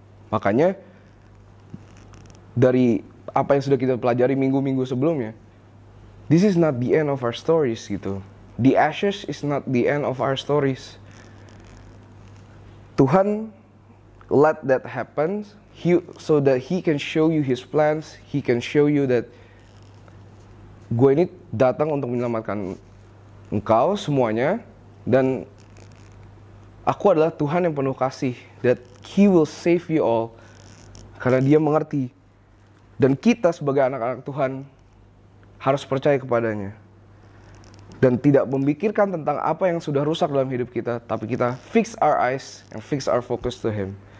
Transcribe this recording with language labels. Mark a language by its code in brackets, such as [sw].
[id] Makanya, dari apa yang sudah kita pelajari minggu-minggu sebelumnya, [en] this is not the end of our stories [id] gitu. [en] The ashes is not the end of our stories. Tuhan let that happen, so that He can show you His plans. He can show you that [id] gue ini datang untuk menyelamatkan engkau semuanya, dan aku adalah Tuhan yang penuh kasih, [en] that He will save you all, [id] karena Dia mengerti. Dan kita sebagai anak-anak Tuhan harus percaya kepadanya, dan tidak memikirkan tentang apa yang sudah rusak dalam hidup kita, tapi kita [en] fix our eyes and fix our focus to Him.